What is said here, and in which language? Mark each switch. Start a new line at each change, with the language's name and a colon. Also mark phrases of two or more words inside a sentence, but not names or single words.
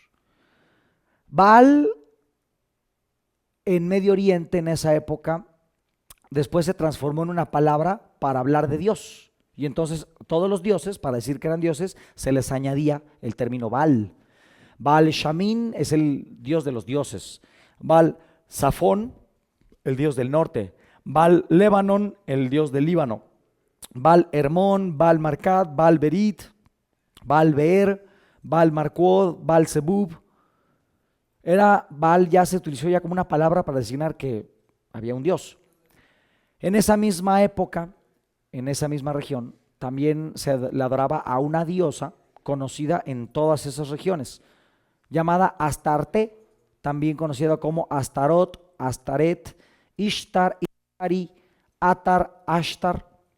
Spanish: Baal en Medio Oriente en esa época después se transformó en una palabra para hablar de Dios. Y entonces todos los dioses, para decir que eran dioses, se les añadía el término Baal. Baal Shamin es el dios de los dioses. Baal Safón, el dios del norte. Baal Lebanon, el dios del Líbano. Baal Hermón, Baal Marcat, Baal Berit, Baal Beer, Baal Marquod, Baal Zebub. Baal ya se utilizó ya como una palabra para designar que había un dios. En esa misma época, en esa misma región, también se le adoraba a una diosa conocida en todas esas regiones, llamada Astarte, también conocida como Astarot, Astaret, Ishtar, Ishari, Atar, Ashtar.